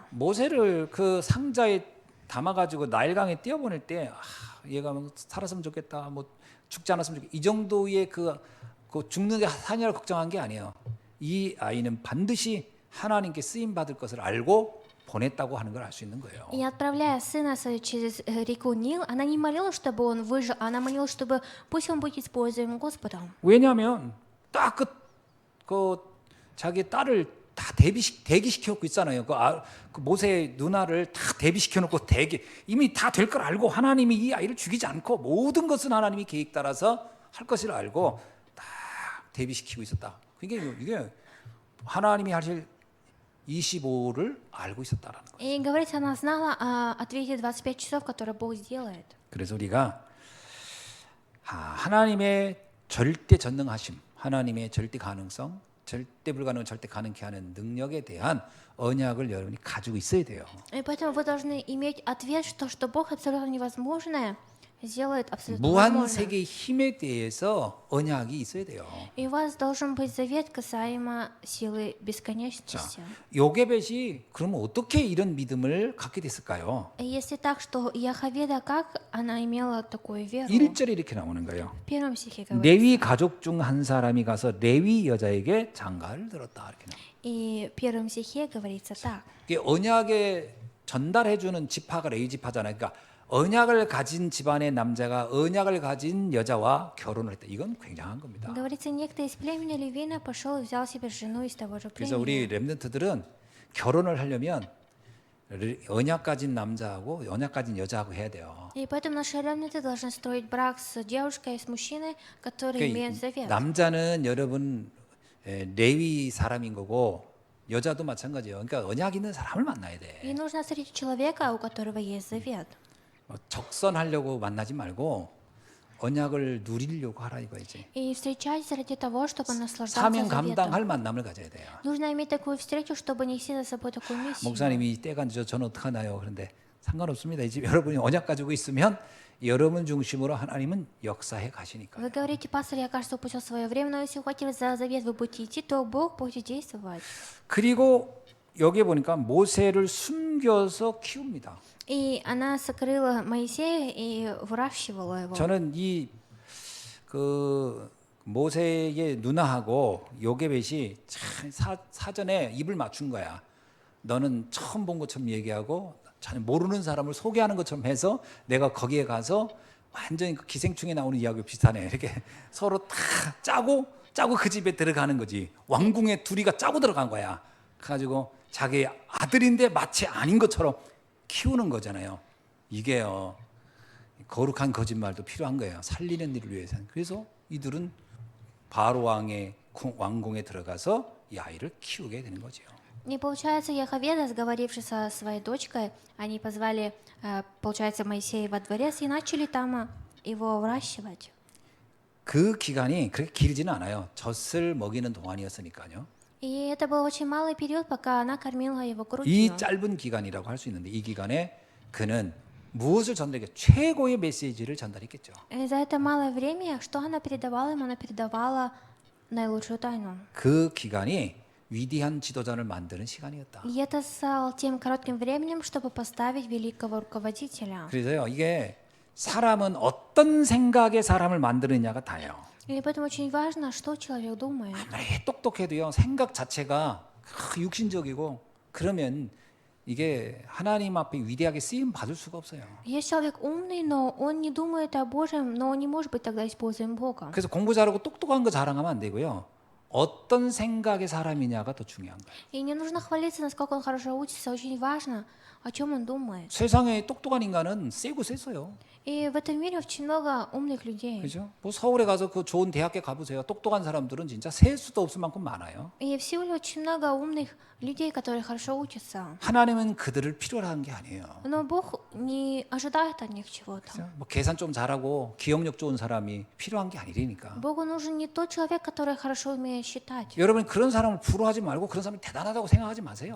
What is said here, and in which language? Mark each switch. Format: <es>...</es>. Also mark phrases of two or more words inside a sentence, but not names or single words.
<ko>모세를 그 상자에 담아가지고 나일강에 띄어보낼 때 얘가 뭐 살았으면 좋겠다, 뭐 죽지 않았으면 좋겠다 이 정도의 그 죽는 게 사냐를 걱정한 게 아니에요. 이 아이는 반드시 하나님께 쓰임 받을 것을 알고 보냈다고 하는 걸 알 수 있는 거예요.</ko> <ru>И отправляя сына через реку Нил, она не молилась, чтобы он выжил, она молилась, чтобы пусть он будет используем Господом.</ru> <ko>왜냐하면 딱 그 자기 딸을 다 대기시켜 놓고 있잖아요. 그 모세의 누나를 다 대비시켜 놓고 이미 다 될 걸 알고 하나님이 이 아이를 죽이지 않고 모든 것은 하나님이 계획 따라서 할 것을 알고 딱 대비시키고 있었다. 이게 하나님이 하실 25를 알고 있었다라는 거예요.</ko> <ru>И говорится, она знала о ответе 25 часов, который Бог сделает.</ru> <ko>그래서 우리가 하나님의 절대 전능하심, 하나님의 절대 가능성, 절대 불가능을 절대 가능케 하는 능력에 대한 언약을 여러분이 가지고 있어야 돼요.</ko> <ru>И поэтому вы должны иметь ответ, что Бог абсолютно невозможное сделает абсолютно</ru> <ko>무한</ko> <ru>возможным.</ru> <ko>세계의 힘에 대해서 언약이 있어야 돼요.</ko> <ru>И у вас должен быть завет касаемо силы</ru> <ko>자,</ko> <ru>бесконечности.</ru> <ko>요게벳이 그러면 어떻게 이런 믿음을 갖게 됐을까요?</ko> <ru>И если так, что Яховеда, как она имела такую веру?</ru> <ko>1절에 이렇게 나오는 거예요.</ko> <ru>В первом стихе говорится.</ru> <ko>레위 가족 중 한 사람이 가서 레위 여자에게 장가를 들었다 이렇게 나와요.</ko> <ru>И в первом стихе говорится так.</ru> <ko>이게 언약에 전달해 주는 지파가 레위 지파잖아요. 그러니까 언약을 가진 집안의 남자가 언약을 가진 여자와 결혼을 했다. 이건 굉장한 겁니다.</ko> <ru>Говорится, некто из племени Левина пошел и взял себе жену из того же</ru> <ko>그래서 우리</ko> <ru>племени.</ru> <ko>렘넌트들은 결혼을 하려면 언약 가진 남자하고 언약 가진 여자하고 해야 돼요.</ko> <ru>И поэтому наши ремнанты должны строить брак с девушкой и с мужчиной, которые имеют завет.</ru> <ko>남자는 여러분 레위 사람인 거고 여자도 마찬가지예요. 그러니까 언약 있는 사람을 만나야 돼.</ko> <ru>И нужно встретить человека, у которого есть завет.</ru> <ko>적선하려고 만나지 말고 언약을 누리려고 하라 이거지.</ko> <ru>И встречайтесь ради того, чтобы наслаждаться</ru> <ko>사명</ko> <ru>заветом.</ru> <ko>감당할 만남을 가져야 돼요.</ko> <ru>Нужно иметь такую встречу, чтобы нести за собой такую миссию.</ru> <ko>목사님이 때가 늦어 저는 어떡하나요? 그런데 상관없습니다. 이 집 여러분이 언약 가지고 있으면 여러분 중심으로 하나님은 역사해 가시니까.</ko> <ru>Вы говорите, пастор, я, кажется, упустил свое время, но если ухватились за завет, вы будете идти, то Бог будет действовать.</ru> <ko>그리고 여기에 보니까 모세를 숨겨서 키웁니다.</ko> <ru>И она сокрыла Моисея и выращивала его.</ru> <ko>저는 이 그 모세의 누나하고 요게벳이 참 사전에 입을 맞춘 거야. 너는 처음 본 것처럼 얘기하고 전혀 모르는 사람을 소개하는 것처럼 해서 내가 거기에 가서 완전히 그 기생충에 나오는 이야기가 비슷하네. 이렇게 서로 다 짜고 그 집에 들어가는 거지. 왕궁에 둘이가 짜고 들어간 거야. 그래가지고 자기 아들인데 마치 아닌 것처럼 키우는 거잖아요. 이게요. 거룩한 거짓말도 필요한 거예요. 살리는 일을 위해서는. 그래서 이들은 바로 왕의 왕궁에 들어가서 이 아이를 키우게 되는 거죠.</ko> <ru>И получается, Яховеда, сговорившись со своей дочкой, они позвали, получается, Моисея во дворец и начали там его выращивать.</ru> <ko>그 기간이 그렇게 길지는 않아요. 젖을 먹이는 동안이었으니까요.</ko> <ru>И это был очень малый период, пока она кормила его грудью.</ru> <ko>이 짧은 기간이라고 할 수 있는데 이 기간에 그는 무엇을 전달했겠죠? 최고의 메시지를 전달했겠죠.</ko> <ru>И за это малое время, что она передавала ему? Она передавала наилучшую тайну.</ru> <ko>그 기간이 위대한 지도자를 만드는 시간이었다.</ko> <ru>И это стало тем коротким временем, чтобы поставить великого руководителя.</ru> <ko>그래서요, 이게 사람은 어떤 생각의 사람을 만드느냐가 다예요.</ko> <ru>И поэтому очень важно, что человек думает.</ru> <ko>아무리 똑똑해도요, 생각 자체가 육신적이고 그러면 이게 하나님 앞에 위대하게 쓰임 받을 수가 없어요.</ko> <ru>Есть человек умный, но он не думает о Божьем, но он не может быть тогда используем Богом.</ru> <ko>그래서 공부 잘하고 똑똑한 거 자랑하면 안 되고요. 어떤 생각의 사람이냐가 더 중요한 거예요.</ko> <ru>И не нужно хвалиться, насколько он хорошо учится. Очень важно, о чем он думает.</ru> <ko>세상에 똑똑한 인간은 세고 셌어요.</ko> <ru>И в этом мире очень много умных людей.</ru> <ko>그죠? 뭐 서울에 가서 그 좋은 대학교 가보세요. 똑똑한 사람들은 진짜 셀 수도 없을 만큼 많아요.</ko> <ru>И в Сеуле очень много умных людей, которые хорошо учатся.</ru> <ko>하나님은 그들을 필요로 하는 게 아니에요.</ko> <ru>Но Бог не ожидает от них чего-то.</ru> <ko>그죠? 뭐 계산 좀 잘하고 기억력 좋은 사람이 필요한 게 아니라니까.</ko> <ru>Богу нужен не тот человек, который хорошо умеет считать.</ru> <ko>여러분 그런 사람을 부러워하지 말고 그런 사람이 대단하다고 생각하지 마세요.</ko>